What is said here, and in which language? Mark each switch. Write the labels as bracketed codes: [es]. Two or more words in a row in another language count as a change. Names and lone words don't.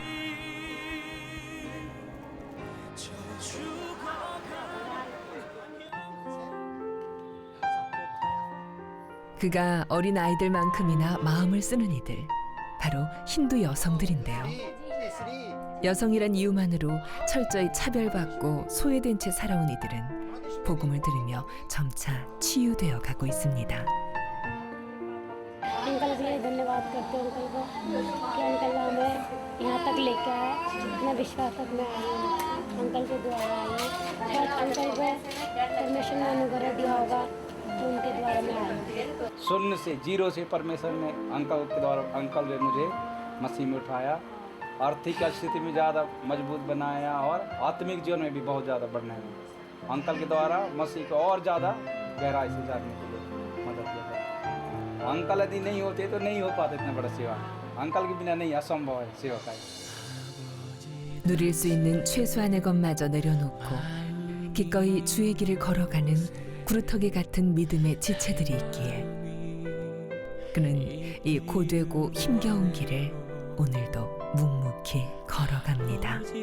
[ko] 그가 어린 아이들만큼이나 마음을 쓰는 이들, 바로 힌두 여성들인데요. 여성이란 이유만으로 철저히 차별받고 소외된 채 살아온 이들은 복음을 들으며 점차 치유되어 가고 있습니다. [hi] अंकल के लिए धन्यवाद करते हैं अंकल को कि अंकल हमें यहाँ तक लेके आए, इतना विश्वास तक में आई हूँ अंकल के द्वारा आई हूँ। शायद अंकल को परमेश्वर ने अनुग्रह दिया होगा तो उनके द्वारा मैं आई हूँ। शून्य से, जीरो से परमेश्वर ने अंकल के द्वारा, अंकल ने मुझे मसीह में उठाया, आर्थिक स्थिति में ज़्यादा मजबूत बनाया और आत्मिक जीवन में भी बहुत ज़्यादा बढ़ने लगा। अंकल के द्वारा मसीह को और ज़्यादा गहराई से जानने के लिए मदद किया। अंकल यदि नहीं होते तो नहीं हो पाता इतना बड़ा सेवा। अंकल के बिना नहीं, असंभव है सेवा का। [ko] 누릴 수 있는 최소한의 것마저 내려놓고 기꺼이 주의 길을 걸어가는 구루터기 같은 믿음의 지체들이 있기에 그는 이 고되고 힘겨운 길을 오늘도 묵묵히 걸어갑니다.